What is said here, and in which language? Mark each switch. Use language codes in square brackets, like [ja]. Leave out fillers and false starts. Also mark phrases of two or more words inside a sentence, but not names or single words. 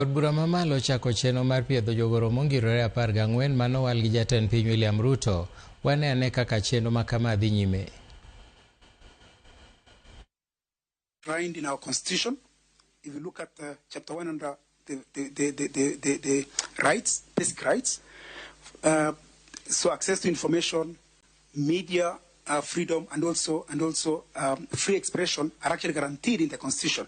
[luo] Od bura mamalo ochako chenro mar piedho jogoro mongirore 14 manowal gi jatend piny William Ruto. Wane ane kaka chenro makama dhi nyime. [en] Enshrined in our constitution, if you look at chapter 1 under the rights, basic rights, so access to information, media freedom, and also free expression are actually guaranteed in the constitution.